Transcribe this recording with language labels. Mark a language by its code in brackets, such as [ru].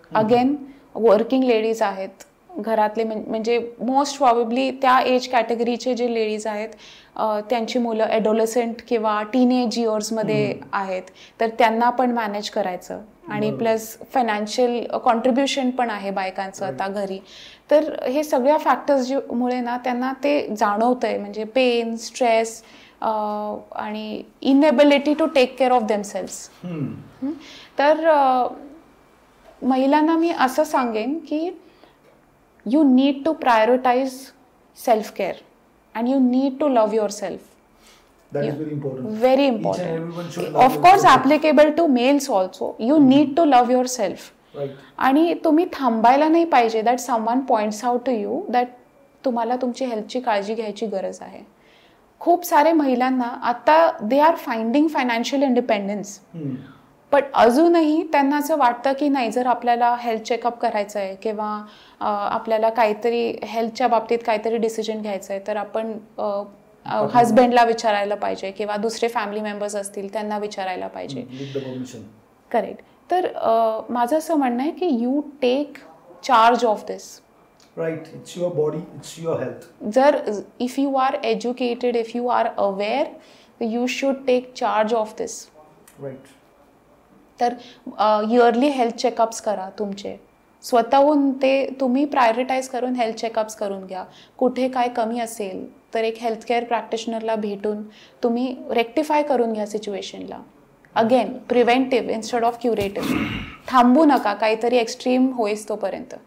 [mr] Again working ladies आहेत घरातले, म्हणजे मोस्ट प्रॉबेबली त्या एज कॅटेगरीचे जे लेडीज आहेत त्यांची मुलं ॲडोलसंट किंवा टीनेज इयर्समध्ये आहेत, तर त्यांना पण मॅनेज करायचं आणि प्लस फायनान्शियल कॉन्ट्रीब्युशन पण आहे बायकांचं आता घरी. तर हे सगळ्या फॅक्टर्स मुळे ना त्यांना ते जाणवतंय, म्हणजे पेन, स्ट्रेस आणि inability to take care of themselves. तर महिलांना मी असं सांगेन की [en] you need to prioritize self-care and you need to love yourself. That is very important. Very important. Each and everyone should love Of course, yourself. applicable to males also. You need to love yourself. Right. [mr] आणि तुम्ही थांबायला नाही पाहिजे [en] that someone points out to you that [mr] तुम्हाला तुमची हेल्थची काळजी घ्यायची गरज आहे. खूप सारे महिलांना आता [en] they are finding financial independence. [mr] पण अजूनही त्यांना असं वाटतं की नाही, जर आपल्याला हेल्थ चेकअप करायचं आहे किंवा आपल्याला काहीतरी हेल्थच्या बाबतीत काहीतरी डिसिजन घ्यायचं आहे तर आपण हजबंडला विचारायला पाहिजे किंवा दुसरे फॅमिली मेंबर्स असतील त्यांना विचारायला पाहिजे. करेक्ट. तर माझं असं म्हणणं आहे की [en] You take charge of this. Right. It's your body, it's your health. जर if you are educated, if you are aware, you should take charge of this. Right. [mr] तर इयरली हेल्थ चेकअप्स करा तुमचे स्वतःहून, ते तुम्ही प्रायोरिटाईज करून health checkups करून घ्या. कुठे काय कमी असेल तर एक हेल्थकेअर प्रॅक्टिशनरला भेटून तुम्ही रेक्टिफाय करून घ्या सिच्युएशनला. Again preventive instead of curative. थांबू नका काहीतरी एक्स्ट्रीम होईस तोपर्यंत.